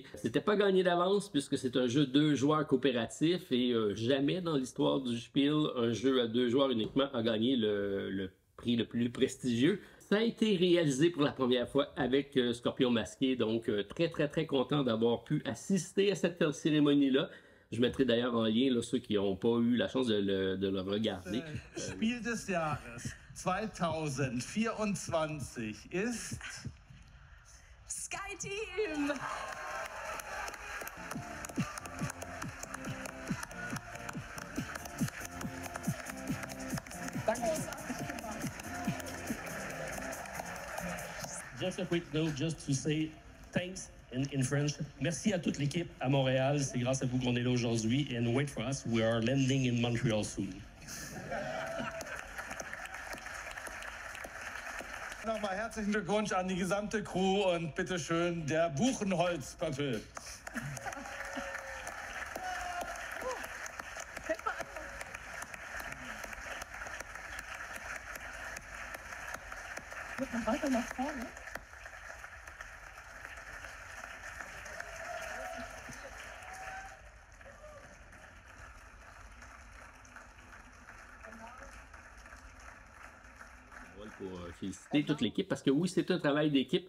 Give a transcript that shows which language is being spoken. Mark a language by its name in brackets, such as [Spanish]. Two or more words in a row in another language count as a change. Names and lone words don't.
[French] C'était pas gagné d'avance puisque c'est un jeu 2 joueurs coopératif et jamais dans l'histoire du Spiel, un jeu à 2 joueurs uniquement a gagné le prix le plus prestigieux. Ça a été réalisé pour la première fois avec Scorpion Masqué, donc très content d'avoir pu assister à cette cérémonie-là. Je mettrai d'ailleurs en lien là, ceux qui n'ont pas eu la chance de le regarder. [German] Spiel des Jahres 2024 ist SkyTeam! [English] Just a quick note, just to say thanks in French. [French] Merci à toute l'équipe à Montréal. C'est grâce à vous qu'on est là aujourd'hui. [English] And wait for us, we are landing in Montreal soon. [German] Nochmal herzlichen Glückwunsch an die gesamte Crew und bitteschön der Buchenholz-Papier. Weiter nach vorne. [French] Pour féliciter toute l'équipe parce que oui, c'est un travail d'équipe.